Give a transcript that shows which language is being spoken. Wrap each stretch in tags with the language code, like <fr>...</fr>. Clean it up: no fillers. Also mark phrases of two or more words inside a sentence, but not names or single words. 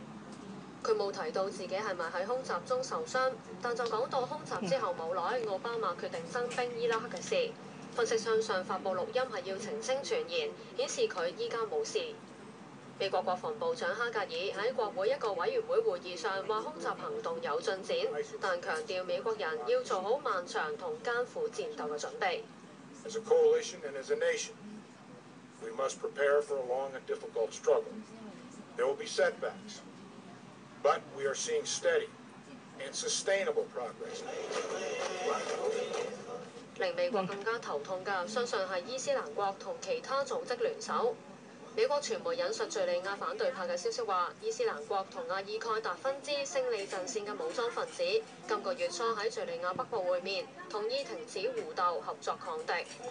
<yue>佢冇提到自己係咪喺空襲中受傷，但就講到空襲之後冇耐，奧巴馬決定增兵伊拉克嘅事。分析相信發布錄音係要澄清傳言，顯示佢依家冇事。美國國防部長哈格爾喺國會一個委員會會議上話空襲行動有進展，但強調美國人要做好漫長同艱苦戰鬥嘅準備。</yue> <en>As a coalition and as a nation, we must prepare for a long and difficult struggle. There will be setbacks, but we are seeing steady and sustainable progress.</en> <yue>令美國更加頭痛嘅，相信係伊斯蘭國同其他組織聯手。美國傳媒引述敍利亞反對派嘅消息話，伊斯蘭國同阿爾蓋達分支勝利陣線嘅武裝分子今個月初喺敍利亞北部會面，同意停止互鬥，合作抗敵。</yue>